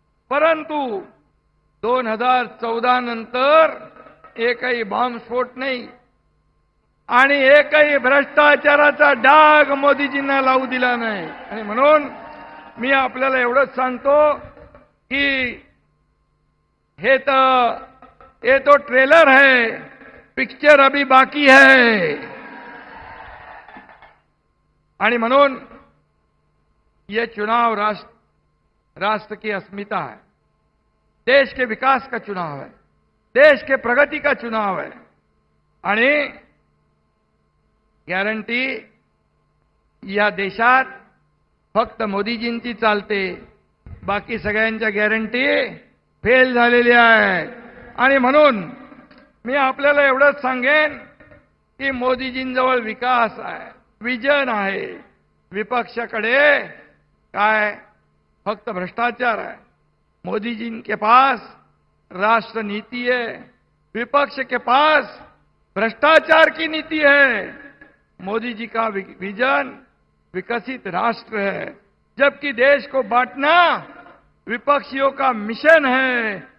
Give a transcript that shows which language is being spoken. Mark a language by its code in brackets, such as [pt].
[mr] परंतु 2014 नंतर एकही बॉम्बस्फोट नाही आणि एकही भ्रष्टाचाराचा डाग मोदीजींना लावू दिला नाही. आणि म्हणून मी आपल्याला एवढंच सांगतो की हे तर [hi] ये तो ट्रेलर है, पिक्चर अभी बाकी है. [mr] आणि म्हणून [hi] ये चुनाव राष्ट्र की अस्मिता है, देश के विकास का चुनाव है, देश के प्रगति का चुनाव है. [mr] आणि गॅरंटी या देशात फक्त मोदीजींची चालते, बाकी सगळ्यांच्या गॅरंटी फेल झालेल्या आहेत. आणि म्हणून मी आपल्याला एवढंच सांगेन की मोदीजींजवळ विकास आहे, विजन आहे. विपक्षाकडे काय फक्त भ्रष्टाचार है. [hi] मोदी जी के पास राष्ट्र नीति है, विपक्ष के पास भ्रष्टाचार की नीति है. मोदी जी का विजन विकसित राष्ट्र है, जबकि देश को बांटना विपक्षियों का मिशन है.